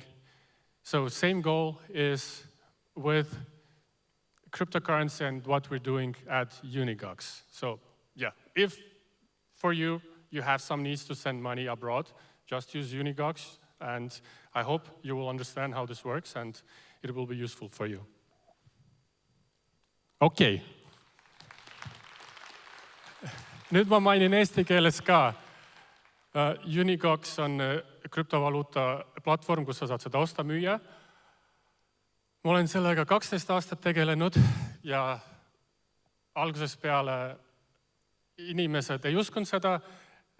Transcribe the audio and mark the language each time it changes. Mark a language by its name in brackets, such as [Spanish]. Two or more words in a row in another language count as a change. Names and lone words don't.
[English] So same goal is with cryptocurrency and what we're doing at Unigox. So yeah, if for you have some needs to send money abroad, just use Unigox, and I hope you will understand how this works and it will be useful for you. [Estonian] Okei. Nüüd ma mainin eesti keeles ka. Unigox on krüptovaluuta platvorm, kus sa saad seda osta, müüa. Ma olen sellega 12 aastat tegelenud ja algusest peale inimesed ei uskunud seda.